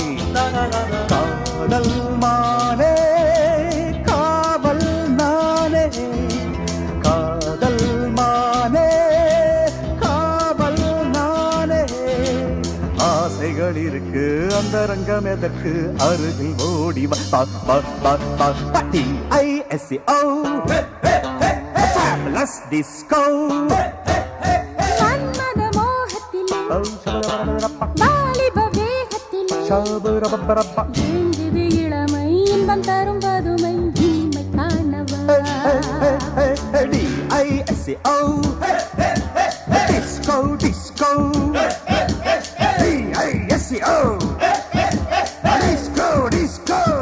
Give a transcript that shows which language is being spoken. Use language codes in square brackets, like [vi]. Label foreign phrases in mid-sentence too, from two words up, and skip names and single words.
[ta] காதல் மானே காவல் நானே காதல் மானே காவல் நானே. ஆசைகள் இருக்கு அந்தரங்கம் எதற்கு அருகில் ஓடி [en] DISCO fabulous disco [ta] மன்மத மோகத்திலே வாலிப வேகத்திலே எங்குது இளமை இன்பம் தரும் பதுமை இனிமை காணவா. [en] DISCO disco disco DISCO disco disco